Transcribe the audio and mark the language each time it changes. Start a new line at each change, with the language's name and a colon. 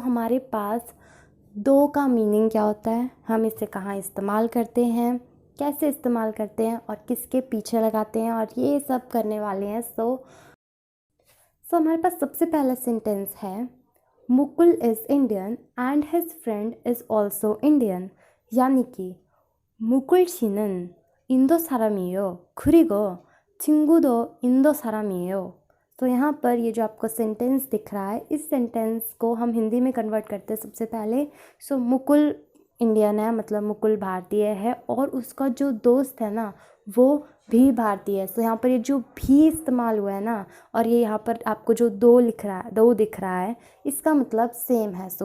Hindi: हमारे पास दो का मीनिंग क्या होता है, हम इसे कहाँ इस्तेमाल करते हैं, कैसे इस्तेमाल करते हैं और किसके पीछे लगाते हैं, और ये सब करने वाले हैं। हमारे पास सबसे पहला सेंटेंस है,
English: Mukul is Indian and his friend is also Indian.
Hindi: यानी कि
Korean: मुकुल 씨는 인도 사람이에요. 그리고 친구도 인도 사람이에요।
Hindi: यहाँ पर ये जो आपको सेंटेंस दिख रहा है, इस सेंटेंस को हम हिंदी में कन्वर्ट करते हैं सबसे पहले। मुकुल इंडियन है, मतलब मुकुल भारतीय है, और उसका जो दोस्त है ना वो भी भारतीय है। यहाँ पर ये जो भी इस्तेमाल हुआ है ना, और ये यहाँ पर आपको जो दो दिख रहा है, इसका मतलब सेम है।